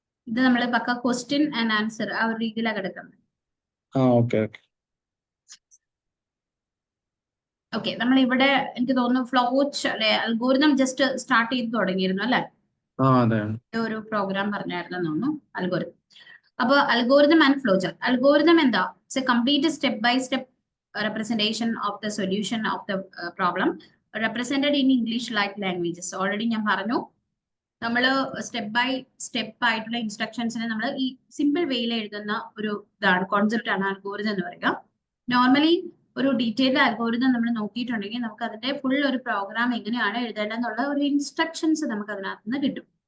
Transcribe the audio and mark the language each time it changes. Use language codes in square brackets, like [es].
[ml] ഇത് നമ്മൾ പക്ക question and answer ആ ഒരു രീതിയിലാണ് കിടക്കുന്നത്. ഓക്കെ, നമ്മൾ ഇവിടെ എനിക്ക് തോന്നുന്നു ഫ്ലോ അല്ലെ, അൽഗോരിതം ജസ്റ്റ് സ്റ്റാർട്ട് ചെയ്ത് തുടങ്ങിയിരുന്നു അല്ലെ? ഒരു പ്രോഗ്രാം പറഞ്ഞായിരുന്നു തോന്നുന്നു അൽഗോരിതം. അപ്പൊ algorithm and flow chart. Algorithm എന്താ? [en] It's a complete step by step representation of the solution of the problem represented in English like languages. [ml] Already ഞാൻ പറഞ്ഞു നമ്മൾ സ്റ്റെപ്പ് ബൈ സ്റ്റെപ്പ് ആയിട്ടുള്ള ഇൻസ്ട്രക്ഷൻസിനെ നമ്മൾ ഈ സിമ്പിൾ വേയിൽ എഴുതുന്ന ഒരു ഇതാണ് കോൺസെപ്റ്റ് ആണ് അൽഗോരിതം എന്ന് പറയുക. നോർമലി ഒരു ഡീറ്റെയിൽഡ് അൽഗോരിതം നമ്മൾ നോക്കിയിട്ടുണ്ടെങ്കിൽ നമുക്ക് അതിന്റെ ഫുൾ ഒരു പ്രോഗ്രാം എങ്ങനെയാണ് എഴുതേണ്ടതെന്നുള്ള ഒരു ഇൻസ്ട്രക്ഷൻസ് നമുക്ക് അതിനകത്ത് നിന്ന് കിട്ടും.